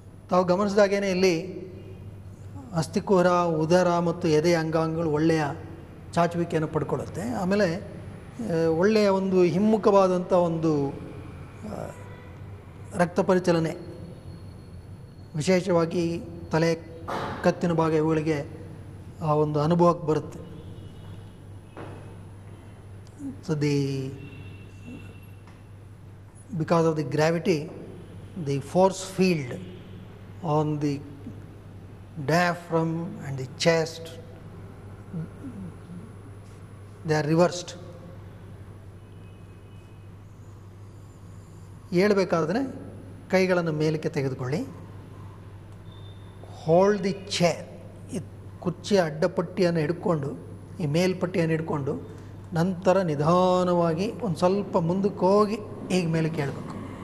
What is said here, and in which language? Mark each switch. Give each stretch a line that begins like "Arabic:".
Kannada: ತಾವು ಗಮನಿಸಿದಾಗೇ ಇಲ್ಲಿ ಅಸ್ಥಿಕೂರ, ಉದರ ಮತ್ತು ಎದೆಯ ಅಂಗಾಂಗಗಳು ಒಳ್ಳೆಯ ಚಾಚುವಿಕೆಯನ್ನು ಪಡ್ಕೊಳ್ಳುತ್ತೆ. ಆಮೇಲೆ ಒಳ್ಳೆಯ ಒಂದು ಹಿಮ್ಮುಖವಾದಂಥ ಒಂದು ರಕ್ತ ಪರಿಚಲನೆ, ವಿಶೇಷವಾಗಿ ತಲೆ, ಕತ್ತಿನ ಭಾಗ ಇವುಗಳಿಗೆ ಆ ಒಂದು ಅನುಭವಕ್ಕೆ ಬರುತ್ತೆ.
English: So because of the gravity, the force field on the diaphragm and the chest, they are reversed.
Kannada: ಏಳಬೇಕಾದ್ರೆ ಕೈಗಳನ್ನು ಮೇಲಕ್ಕೆ ತೆಗೆದುಕೊಳ್ಳಿ.
English: Hold the chair.
Kannada: ಈ ಕುರ್ಚಿಯ ಅಡ್ಡಪಟ್ಟಿಯನ್ನು ಹಿಡ್ಕೊಂಡು, ಈ ಮೇಲ್ಪಟ್ಟಿಯನ್ನು ಹಿಡ್ಕೊಂಡು, ನಂತರ ನಿಧಾನವಾಗಿ ಒಂದು ಸ್ವಲ್ಪ ಮುಂದಕ್ಕೆ ಹೋಗಿ ಈಗ ಮೇಲೆ ಕೇಳಬೇಕು.